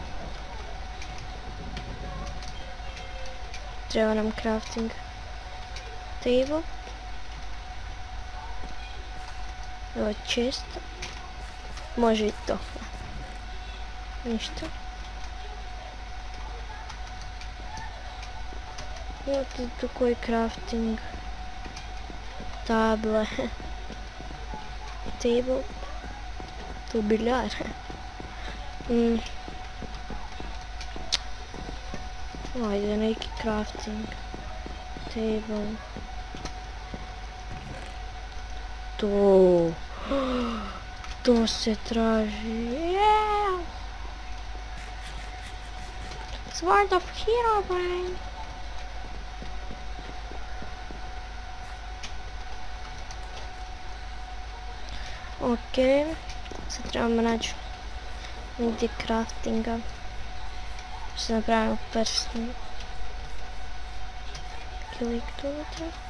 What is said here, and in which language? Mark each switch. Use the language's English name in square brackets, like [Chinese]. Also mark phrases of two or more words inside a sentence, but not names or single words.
[Croatian] Treba nam [English] crafting table. [Croatian] Evo chest. Može i to. Ništa. Evo tu koji [English] crafting table. [Croatian] Table. Tu biljar. Ajde, neki [English] crafting table. [Croatian] To se traži. Yeah! Sword of Herobrine. Ok, sad trebamo naći negdje craftinga. Što napravimo prsni. Kilik tu unutra.